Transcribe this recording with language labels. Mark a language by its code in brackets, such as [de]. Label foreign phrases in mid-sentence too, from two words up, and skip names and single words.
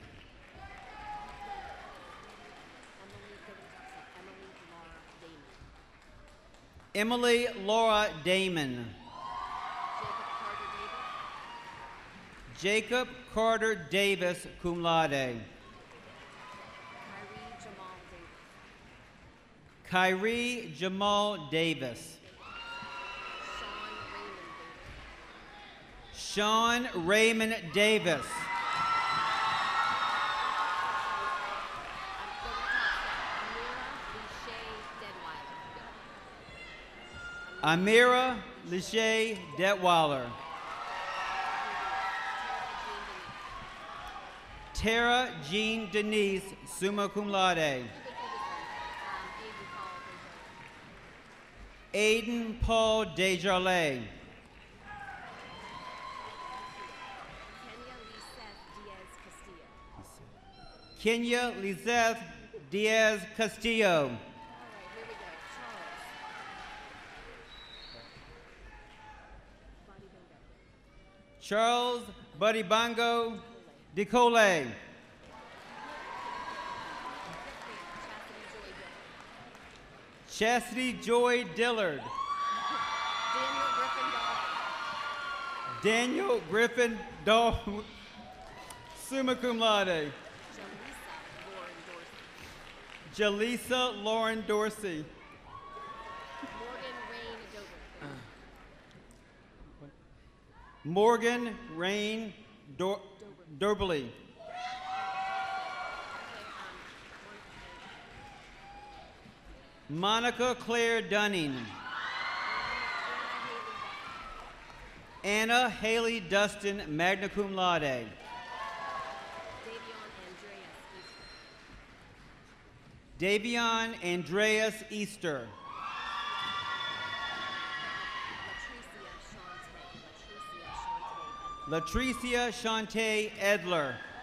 [en] Emily Laura Damon. Jacob Carter Davis, [la] cum laude. [en] Kyrie Jamal Davis. Sean Raymond Davis. Amira Lachey Detweiler. Tara Jean Denise, [la] summa cum laude. [en] Aiden Paul Desjardins. Kenya Lizeth Diaz Castillo. Charles Buddy Bongo DeCole. Chastity Joy Dillard. Daniel Griffin Dahl, [la] summa cum laude. [en] Jaleesa Lauren Dorsey. Morgan Rain Dorbley. Monica Claire Dunning. Anna Haley Dustin, [la] magna cum laude. [en] Davion Andreas Easter. Latricia Shantae Edler.